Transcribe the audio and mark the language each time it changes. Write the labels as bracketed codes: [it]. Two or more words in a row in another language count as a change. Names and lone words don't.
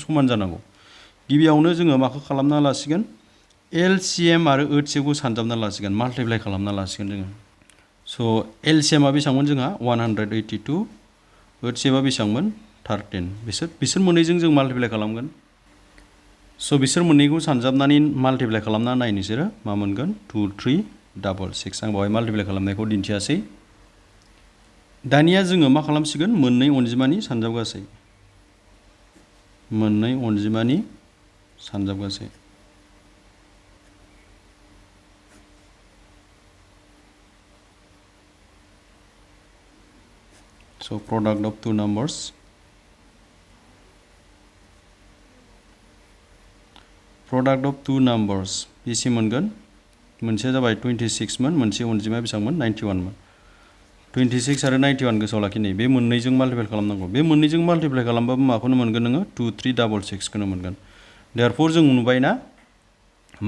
[brx] समान जानांगौ गिबियावनो जोङो माखौ खालामना लासिगोन LCM आरो HCF खौ सानजाबना लासिगोन माल्टिप्लाइ खालामना लासिगोन जोङो स' LCM आ बेसेबांमोन जोंहा 182 HCF आ बेसेबांमोन 13 बिसोर मोननैजों जों माल्टिप्लाइ खालामगोन स' बिसोर मोननैखौ सानजाबनानै माल्टिप्लाइ खालामना नाय नोंसोरो मा मोनगोन 2 3 6 आं बेवहाय माल्टिप्लाइ खालामनायखौ दिन्थियासै दानिया जोङो मा खालामसिगोन मोननै अनजिमानि सानजाब गासै मोननै अनजिमानि सानजाब गासै [en] so product of two numbers [brx] बेसे मोनगोन मोनसेया जाबाय 26 मोन मोनसे अनजिमाया बेसेबांमोन 91 मोन 26 आरो 91 गोसोआव लाखिनाय बे मोननैजों माल्टिप्लाइ खालामनांगौ बे मोननैजों माल्टिप्लाइ खालामबाबो माखौनो मोनगोन नोङो 2366 खौनो मोनगोन देयरफोर जों नुबाय ना मा